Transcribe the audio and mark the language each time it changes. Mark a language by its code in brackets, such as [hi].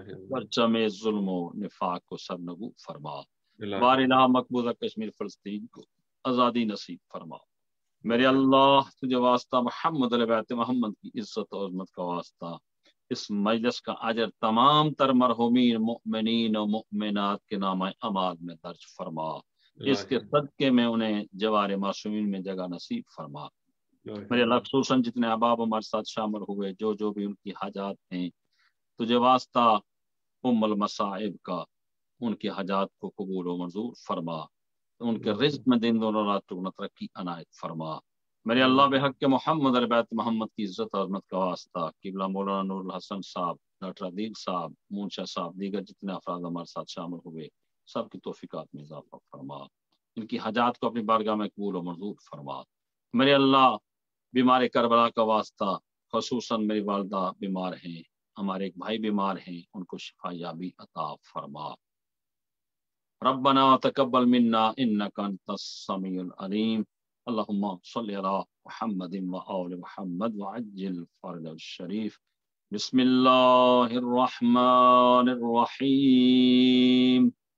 [ur] پرچم ظلم و نفاق کو سرنگو فرما. بار الہ مقبوضہ کشمیر فلسطین کو آزادی نصیب فرما. میرے اللہ تجھے واسطہ محمد علیہ بیت محمد کی عزت و عظمت کا واسطہ اس مجلس کا اجر تمام تر مرحومین مؤمنین و مؤمنات کے نام اعمال میں درج فرما. اس کے صدقے میں انہیں جوار معصومین میں جگہ نصیب فرما. میرے اللہ خصوصاً جتنے احباب ہمارے ساتھ شامل ہوئے جو بھی ان کی حاجات ہیں تجھے واسطہ ام المصائب کا ان کی حاجات کو قبول و منظور فرما. ان کے رزق میں دن دونوں رات ترقی عنایت فرما. میرے اللہ بحق محمد علیہ بیت محمد کی عزت و عظمت کا واسطہ قبلہ مولانا نورالحسن صاحب، ڈاکٹر عدیل صاحب، مونشا صاحب، دیگر جتنے افراد ہمارے ساتھ شامل ہوئے سب کی توفیقات میں اضافہ فرما. ان کی حاجات کو اپنی بارگاہ میں قبول و منظور فرما. میرے اللہ بیمار کربلا کا واسطہ خصوصاً میری والدہ بیمار ہیں، ہمارے ایک بھائی بیمار ہیں، ان کو شفا یابی عطا فرما. [ar] ربنا تقبل منا انك انت السميع العليم. اللهم صل على محمد وآل محمد وعجل فرج الشريف. بسم الله الرحمن الرحيم.